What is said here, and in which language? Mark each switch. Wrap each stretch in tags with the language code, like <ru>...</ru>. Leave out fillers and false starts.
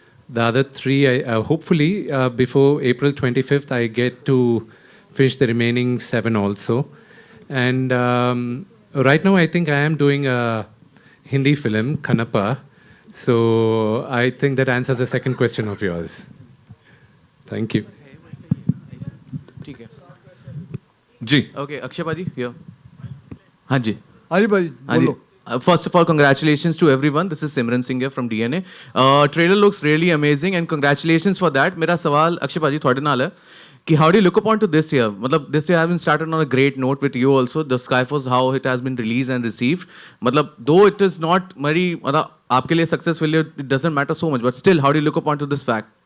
<en>The other 3, hopefully before April 25th, I get to finish the remaining 7 also. And right now, I think I am doing a Hindi film, Kanappa. So I think that answers the second question of yours. Thank you.</en> <hi>ठीक है जी okay Akshay भाजी here हाँ जी अरे भाई बोलो।</hi> <en>First of all, congratulations to everyone. This is Simran Singh here from DNA. Trailer looks really amazing and congratulations for that.</en> <hi>मेरा सवाल अक्षय भाजी थोड़े नाल है कि</hi> <en>how do you look upon to this year? मतलब this year has been started on a great note with you also. The Skyforce, how it has been released and received. मतलब though it is not very</en> <hi>मतलब आपके लिए</hi> <en>success failure it doesn't matter so much, but still how do you look upon to this fact?</en>